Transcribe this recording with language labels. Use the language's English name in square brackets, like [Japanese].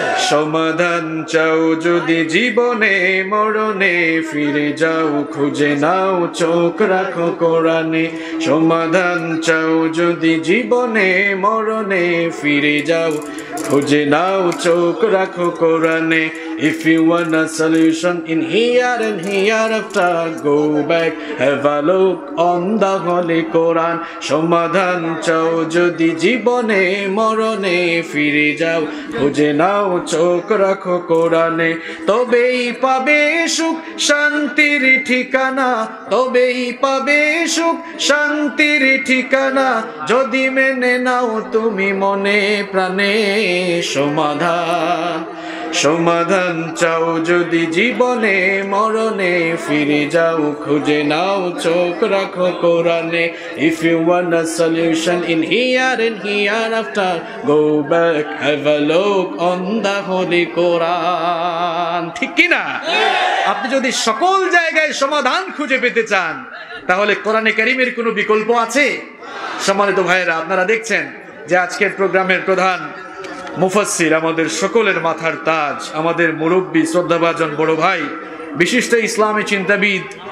[Bangla] সমাধান চাও যদি জীবনে মরণে, ফিরে যাও খুঁজে নাও চোখ রাখো কোরআনে। সমাধান চাও যদি জীবনে মরণে, ফিরে যাও খুঁজে নাও চোখ রাখো কোরআনে। [English] If you want a solution in here and hereafter, go back, have a look on the Holy Quran. [Bangla] সমাধান চাও যদি জীবনে মরণে, ফিরে যাও খুঁজে নাও চোখ রাখো কোরআনে। তবেই পাবে সুখ শান্তির ঠিকানা, তবেই পাবে সুখ শান্তির ঠিকানা, যদি মেনে নাও তুমি মনে প্রাণে সমাধান। সমাধান চাও যদি জীবনে মরণে, ফিরে যাও খুঁজে নাও চোখ রাখো কোরআনে। [English] If you want a solution in here and hereafter, go back, have a look on the Holy Quran. [Bangla] ঠিক কি না? আপনি যদি সকল জায়গায় সমাধান খুঁজে পেতে চান, তাহলে কোরআনে কারীমের কোনো বিকল্প আছে? সম্মানিত ভাইয়েরা, আপনারা দেখছেন যে আজকের প্রোগ্রামের প্রধান মুফাসসির, আমাদের সকলের মাথার তাজ, আমাদের মুরব্বী শ্রদ্ধাভাজন বড় ভাই, বিশিষ্ট ইসলামী চিন্তাবিদ